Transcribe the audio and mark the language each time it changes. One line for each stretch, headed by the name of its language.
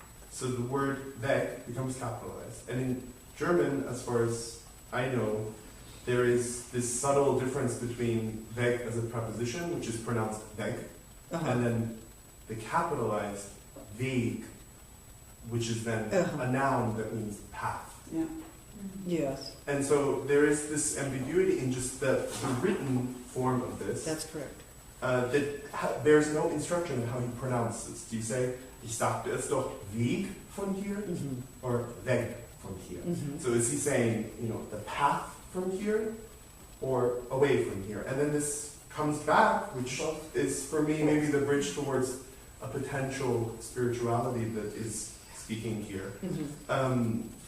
English: So the word weg becomes capitalized. And in German, as far as I know, there is this subtle difference between weg as a preposition, which is pronounced weg, and then the capitalized weg, which is then a noun that means path. Yeah. Yes, And so there is this ambiguity in just the written form of this. that's correct. There's no instruction on how you pronounce this. Do you say,
German: ich sagte es doch weg von hier,
English: Mhm. or
German: weg von hier?
English: Mhm. So is he saying, the path from here, or away from here? And then this comes back, which is for me maybe the bridge towards a potential spirituality that is speaking here. Mhm.